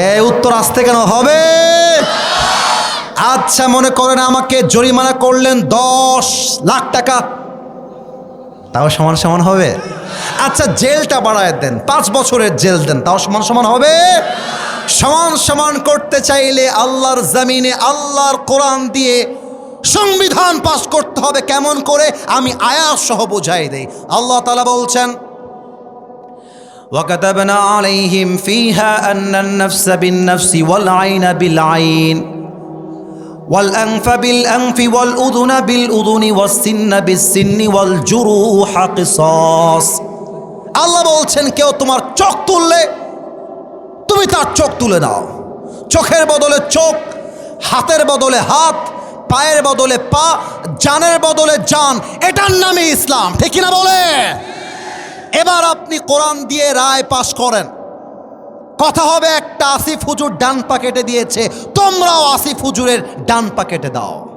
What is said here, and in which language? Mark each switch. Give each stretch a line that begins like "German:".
Bangla: উত্তর আসতে কেন হবে? আচ্ছা মনে করেন আমাকে জরিমানা করলেন 10 লাখ টাকা, তাও সমান সমান হবে? আচ্ছা জেলটা বাড়ায় দেন, 5 বছরের জেল দেন, তাও সমান সমান হবে? সমান সমান করতে চাইলে আল্লাহর জমিনে আল্লাহর কোরআন দিয়ে সংবিধান পাশ করতে হবে। কেমন করে? আমি আয়াত সহ বুঝাই দেই। আল্লাহ তাআলা বলছেন,
Arabic: وَكَتَبْنَا عَلَيْهِمْ فِيهَا أَنَّ النَّفْسَ بِالنَّفْسِ وَالْعَيْنَ بِالْعَيْنِ وَالْأَنْفَ بِالْأَنْفِ وَالْأُذُنَ بِالْأُذُنِ وَالسِّنَّ بِالسِّنِّ وَالْجُرُوحَ قِصَاص।
Bangla: আল্লাহ বলছেন, কেউ তোমার চোখ তুললে তুমি তার চোখ তুলে নাও। চোখের বদলে চোখ, হাতের বদলে হাত, পায়ের বদলে পা, জানের বদলে জান, এটার নামে ইসলাম। ঠিক কিনা বলে? এবার আপনি কোরআন দিয়ে রায় পাশ করেন। কথা হবে একটা, আসিফ হুজুর ডান পা কেটে দিয়েছে, তোমরাও আসিফ হুজুরের ডান পা কেটে দাও।